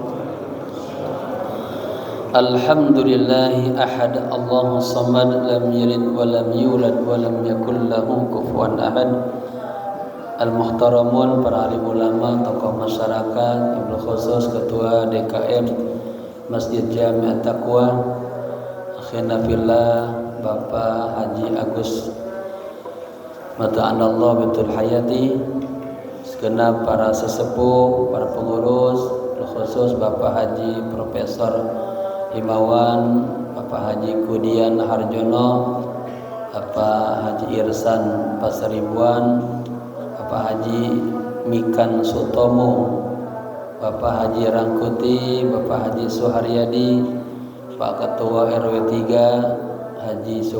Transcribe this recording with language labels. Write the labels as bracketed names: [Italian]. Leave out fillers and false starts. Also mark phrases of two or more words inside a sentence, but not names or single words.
[Arabic] الحمد لله أحد الله الصمد لم يلد ولم يولد ولم يكن له كفوا أحد. [Indonesian] Al-muhtaramun para alim ulama, tokoh masyarakat, [Arabic] وبالخصوص [Indonesian] ketua DKM Masjid Jami' At-Taqwa, [Arabic] أخانا في الله [Indonesian] Bapak Haji Agus [Arabic] متعنا الله بطول الحياة, [Indonesian] segenap para sesepuh, para pengurus, khusus Bapak Haji Profesor Himawan, Bapak Haji Kudian Harjono, Bapak Haji Irsan Pasaribuan, Bapak Haji Mikan Sutomo, Bapak Haji Rangkuti, Bapak Haji Suharyadi, Pak Ketua RW 3 Haji